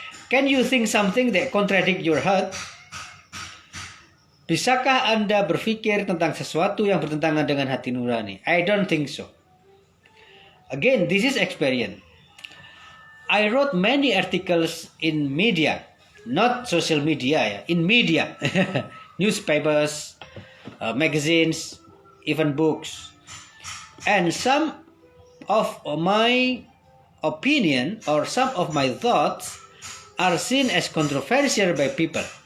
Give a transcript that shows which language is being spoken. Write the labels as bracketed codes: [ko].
[en] Can you think something that contradict your heart? [id] Bisakah Anda berpikir tentang sesuatu yang bertentangan dengan hati nurani? [en] I don't think so. Again, this is experience. I wrote many articles in media, not social media, in media, newspapers, magazines, even books. And some of my opinion or some of my thoughts are seen as controversial by people.